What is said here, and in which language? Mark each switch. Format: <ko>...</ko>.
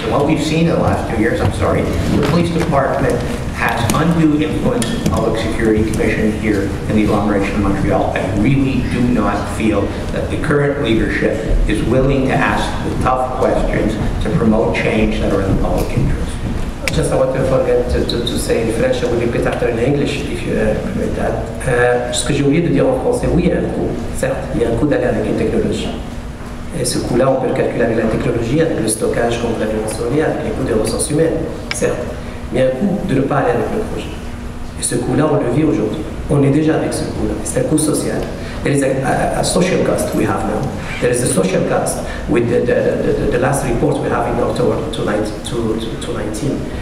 <en>And what we've seen in the last 2 years, the police department has undue influence in the Public Security Commission here in the agglomeration of Montreal. I really do not feel that the current leadership is willing to ask the tough questions to promote change that are in the public interest. Just I want to forget to say in French, I will repeat after in English if you permit that.</en> <fr>Ce que j'ai oublié de dire en français, oui, il y a un coût. Certes, il y a un coût d'aller avec une technologie. Et ce coût-là, on peut le calculer avec la technologie, avec le stockage, comme vous l'avez mentionné, avec les coûts des ressources humaines, certes. Mais il y a un coût de ne pas aller avec le projet. Et ce coût-là, on le vit aujourd'hui. On est déjà avec ce coût-là. C'est un coût social.</fr> <en>There is a social cost we have now. There is a social cost with the last report we have in October 2019.</en>